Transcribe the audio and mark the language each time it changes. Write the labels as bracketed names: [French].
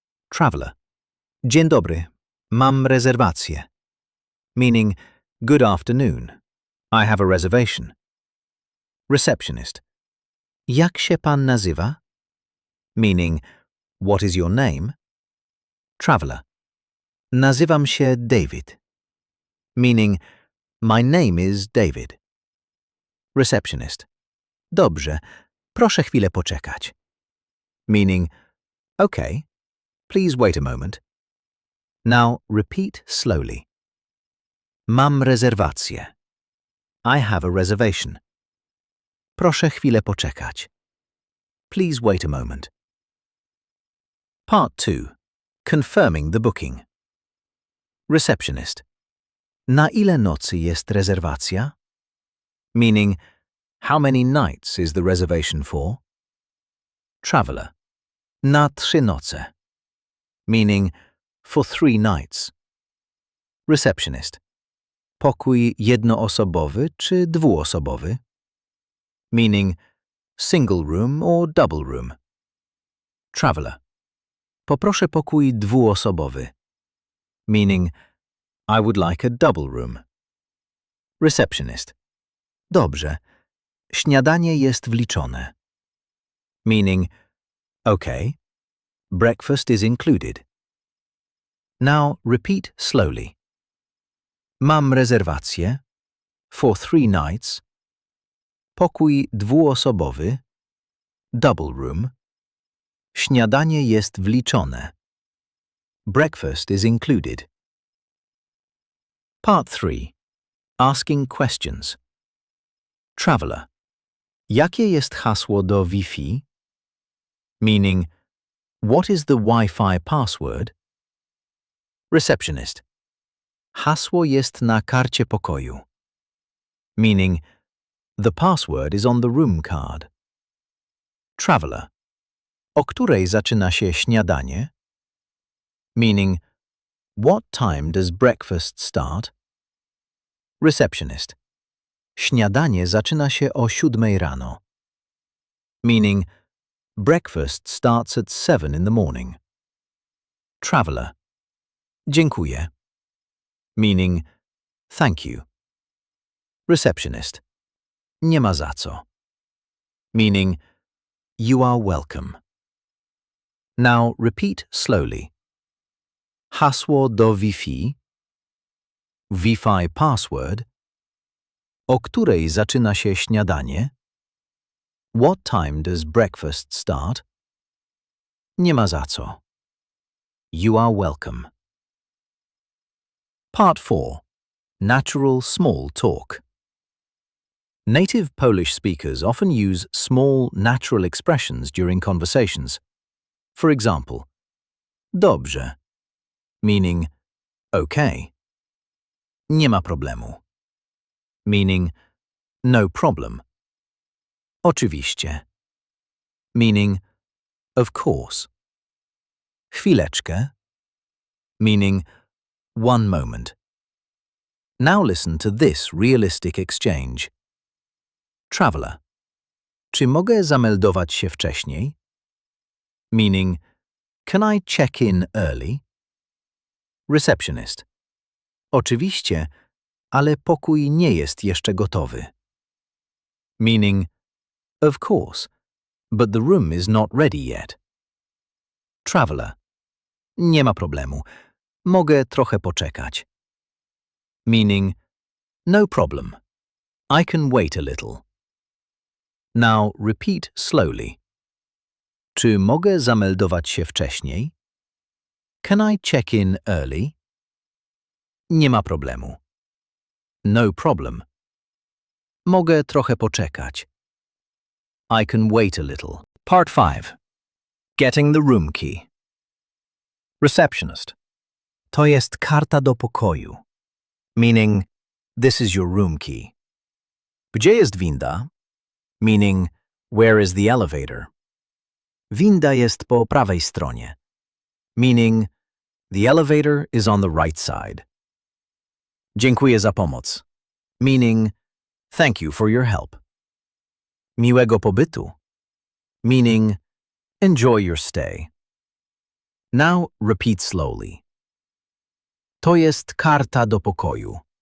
[English] Traveler. [Polish] Dzień dobry, mam rezerwację, [English] meaning good afternoon, I have a reservation. Receptionist. [Polish] Jak się pan nazywa? [English] Meaning, what is your name? Traveler. [Polish] Nazywam się David, [English] meaning, my name is David. Receptionist. [Polish] Dobrze, proszę chwilę poczekać, [English] meaning, okay, please wait a moment. Now repeat slowly. [Polish] Mam rezerwację. [English] I have a reservation. [Polish] Proszę chwilę poczekać. [English] Please wait a moment. Part 2. Confirming the booking. Receptionist. [Polish] Na ile nocy jest rezerwacja? [English] Meaning, how many nights is the reservation for? Traveler. [Polish] Na 3 noce. [English] Meaning, for 3 nights. Receptionist. [Polish] Pokój jednoosobowy czy dwuosobowy? [English] Meaning, single room or double room. Traveler. [Polish] Poproszę pokój dwuosobowy. [English] Meaning, I would like a double room. Receptionist. [Polish] Dobrze. Śniadanie jest wliczone. [English] Meaning, okay, breakfast is included. Now repeat slowly. [Polish] Mam rezerwację. [English] For 3 nights. [Polish] Pokój dwuosobowy. [English] Double room. [Polish] Śniadanie jest wliczone. [English] Breakfast is included. Part 3. Asking questions. Traveler. [Polish] Jakie jest hasło do Wi-Fi? [English] Meaning, what is the Wi-Fi password? Receptionist. [Polish] Hasło jest na karcie pokoju. [English] Meaning, the password is on the room card. Traveler. [Polish] O której zaczyna się śniadanie? [English] Meaning, what time does breakfast start? Receptionist. [Polish] Śniadanie zaczyna się o 7 rano. [English] Meaning, breakfast starts at 7 in the morning. Traveler. [Polish] Dziękuję. [English] Meaning, thank you. Receptionist. [Polish] Nie ma za co. [English] Meaning, you are welcome. Now repeat slowly. [Polish] Hasło do Wi-Fi. [English] Wi-Fi password. [Polish] O której zaczyna się śniadanie? [English] What time does breakfast start? [Polish] Nie ma za co. [English] You are welcome. Part 4. Natural small talk. Native Polish speakers often use small, natural expressions during conversations. For example, dobrze, meaning okay. [Polish] Nie ma problemu, [English] meaning no problem. Oczywiście, meaning of course. Chwileczkę, meaning one moment. Now listen to this realistic exchange. Traveler. [Polish] Czy mogę zameldować się wcześniej? [English] Meaning, can I check in early? Receptionist. [Polish] Oczywiście, ale pokój nie jest jeszcze gotowy. [English] Meaning, of course, but the room is not ready yet. [Polish] Traveler. Nie ma problemu. Mogę trochę poczekać. [English] Meaning, no problem. I can wait a little. Now repeat slowly. [Polish] Czy mogę zameldować się wcześniej? [English] Can I check in early? [Polish] Nie ma problemu. [English] No problem. [Polish] Mogę trochę poczekać. [English] I can wait a little. Part 5. Getting the room key. Receptionist. [Polish] To jest karta do pokoju. [English] Meaning, this is your room key. [Polish] Gdzie jest winda? [English] Meaning, where is the elevator? [Polish] Winda jest po prawej stronie. [English] Meaning, the elevator is on the right side. [Polish] Dziękuję za pomoc. [English] Meaning, thank you for your help. [Polish] Miłego pobytu. [English] meaning enjoy your stay. Now repeat slowly. [Polish] To jest karta do pokoju.